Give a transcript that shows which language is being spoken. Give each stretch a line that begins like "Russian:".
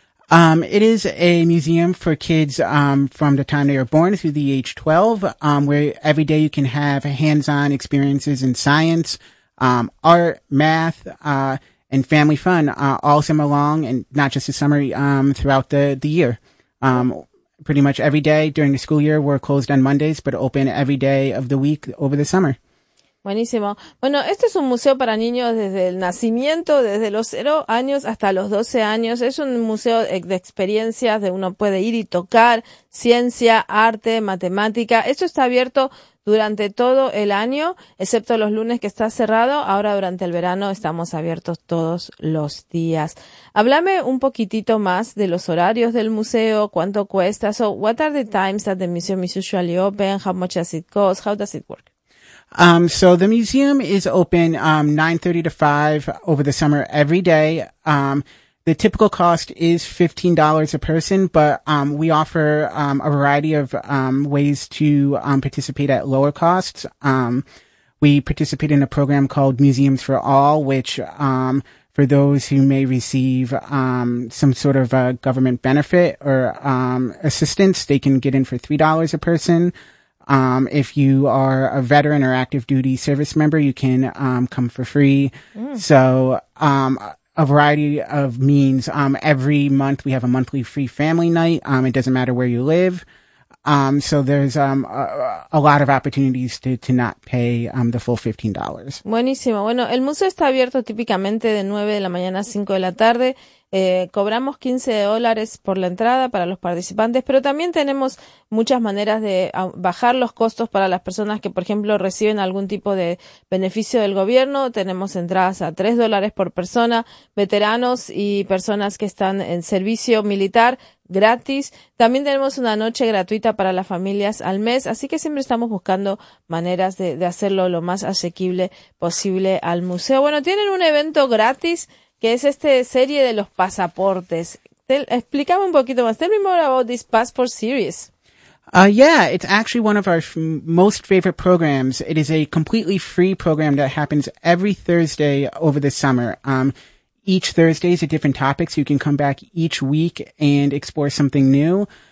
English: It is a museum for kids from the time they are born through the age 12, where every day you can have hands-on experiences in science, art, math, and family fun, all summer long, and not just the summer, throughout the year. Pretty much every day during the school year, we're closed on Mondays, but open every day of the week over the summer.
Spanish: Buenísimo. Bueno, este es un museo para niños desde el nacimiento, desde los 0 años hasta los 12 años. Es un museo de experiencias, de uno puede ir y tocar ciencia, arte, matemática. Esto está abierto durante todo el año, excepto los lunes que está cerrado. Ahora durante el verano estamos abiertos todos los días. Háblame un poquitito más de los horarios del museo, cuánto cuesta.
English: So, what are the times that the museum is usually open? How much does it cost? How does it work? So the museum is open 9:30 to 5 over the summer every day. The typical cost is $15 a person, but we offer a variety of ways to participate at lower costs. We participate in a program called Museums for All, which for those who may receive some sort of a government benefit or assistance, they can get in for $3 a person. If you are a veteran or active duty service member, you can come for free. Mm. So a variety of means. Every month we have a monthly free family night. It doesn't matter where you live. So there's a lot of opportunities to not pay the full $15.
Spanish: Buenísimo. Bueno, el museo está abierto típicamente de 9 de la mañana a 5 de la tarde. Cobramos $15 por la entrada para los participantes, pero también tenemos muchas maneras de bajar los costos para las personas que, por ejemplo, reciben algún tipo de beneficio del gobierno. Tenemos entradas a $3 por persona, veteranos y personas que están en servicio militar gratis. También tenemos una noche gratuita para las familias al mes, así que siempre estamos buscando maneras de hacerlo lo más asequible posible al museo. Bueno, tienen un evento gratis que es esta serie de los pasaportes. Explícame un poquito más.
English: Tell me more about this passport series. Yeah, it's actually one of our most favorite programs. It is a completely free program that happens every Thursday over the summer. Each Thursday is a different topic, so you can come back each week and explore something new.